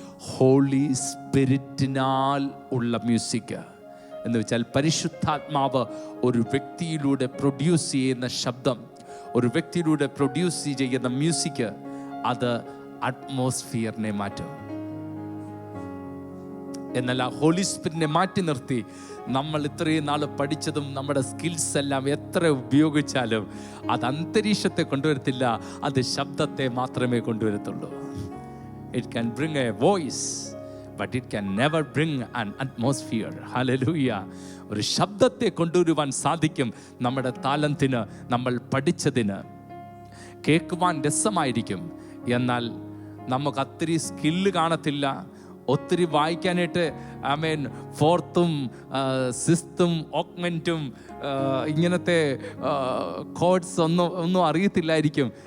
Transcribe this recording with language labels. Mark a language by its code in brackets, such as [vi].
[ml] Holy സ്പിരിറ്റിനാൽ ഉള്ള music എന്ന് വെച്ചാൽ പരിശുദ്ധാത്മാവ് ഒരു വ്യക്തിയിലൂടെ പ്രൊഡ്യൂസ് ചെയ്യുന്ന ശബ്ദം, ഒരു വ്യക്തിയിലൂടെ പ്രൊഡ്യൂസ് ചെയ്യുന്ന മ്യൂസിക്, അത് അറ്റ്മോസ്ഫിയറിനെ മാറ്റും. എന്നാൽ ആ ഹോളി സ്പിരിറ്റിനെ മാറ്റി നിർത്തി നമ്മൾ ഇത്രയും നാൾ പഠിച്ചതും നമ്മുടെ സ്കിൽസ് എല്ലാം എത്ര ഉപയോഗിച്ചാലും അത് അന്തരീക്ഷത്തെ കൊണ്ടുവരത്തില്ല, അത് ശബ്ദത്തെ മാത്രമേ കൊണ്ടുവരത്തുള്ളൂ. [en] It can bring a voice, but it can never bring an atmosphere. Hallelujah. [ml] ഒരു ശബ്ദത്തെ കൊണ്ടുവരുവാൻ സാധിക്കും. നമ്മുടെ താലന്തിന്, നമ്മൾ പഠിച്ചതിന് കേൾക്കുവാൻ രസമായിരിക്കും, എന്നാൽ നമുക്ക് അത്തിരി സ്കില്ല് കാണത്തില്ല. ഒത്തിരി വായിക്കാനായിട്ട് ആമേൻ ഫോർത്തും സിക്സ്തും ഓഗ്മെൻറ്റും ഇങ്ങനത്തെ കോഡ്സ് ഒന്നും അറിയത്തില്ലായിരിക്കും.